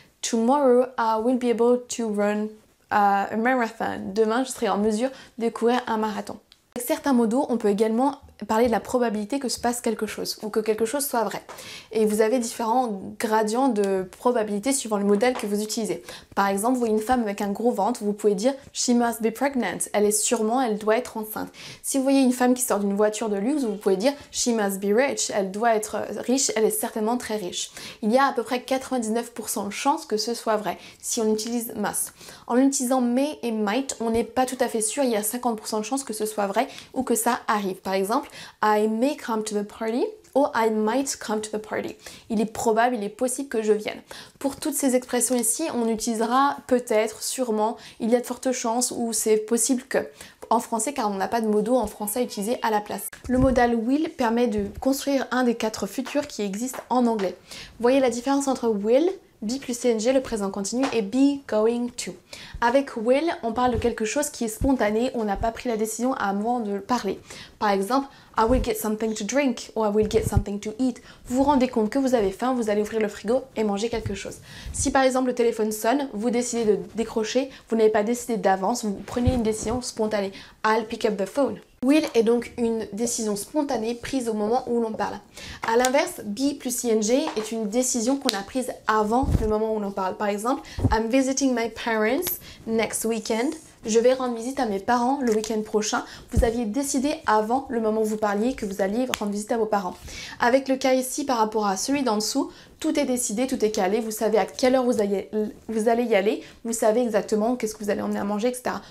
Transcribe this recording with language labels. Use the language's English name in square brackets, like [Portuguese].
[English] Tomorrow, I will be able to run a marathon. [French] Demain, je serai en mesure de courir un marathon. Avec certains mots d'eau, on peut également parler de la probabilité que se passe quelque chose ou que quelque chose soit vrai. Et vous avez différents gradients de probabilité suivant le modèle que vous utilisez. Par exemple, vous voyez une femme avec un gros ventre, vous pouvez dire [English] she must be pregnant. [French] Elle doit être enceinte. Si vous voyez une femme qui sort d'une voiture de luxe, vous pouvez dire [English] she must be rich. [French] Elle doit être riche, elle est certainement très riche. Il y a à peu près 99% de chances que ce soit vrai si on utilise must. En utilisant may et might, on n'est pas tout à fait sûr, il y a 50% de chances que ce soit vrai ou que ça arrive. Par exemple, [English] I may come to the party ou I might come to the party. [French] Il est probable, il est possible que je vienne. Pour toutes ces expressions ici, on utilisera peut-être, sûrement, il y a de fortes chances ou c'est possible que en français car on n'a pas de mot d'eau en français utilisé à la place. Le modal will permet de construire un des 4 futurs qui existent en anglais. Vous voyez la différence entre will, be plus ing, le présent continu, et be going to. Avec will, on parle de quelque chose qui est spontané, on n'a pas pris la décision avant de parler. Par exemple, [English] I will get something to drink ou I will get something to eat. [French] Vous vous rendez compte que vous avez faim, vous allez ouvrir le frigo et manger quelque chose. Si par exemple le téléphone sonne, vous décidez de décrocher, vous n'avez pas décidé d'avance, vous prenez une décision spontanée. [English] I'll pick up the phone. [French] Will est donc une décision spontanée prise au moment où l'on parle. A l'inverse, be plus ing est une décision qu'on a prise avant le moment où l'on parle. Par exemple, [English] I'm visiting my parents next weekend. [French] Je vais rendre visite à mes parents le week-end prochain. Vous aviez décidé avant le moment où vous parliez que vous alliez rendre visite à vos parents. Avec le cas ici par rapport à celui d'en dessous, tout est décidé, tout est calé, vous savez à quelle heure vous allez y aller, vous savez exactement qu'est-ce que vous allez emmener à manger, etc.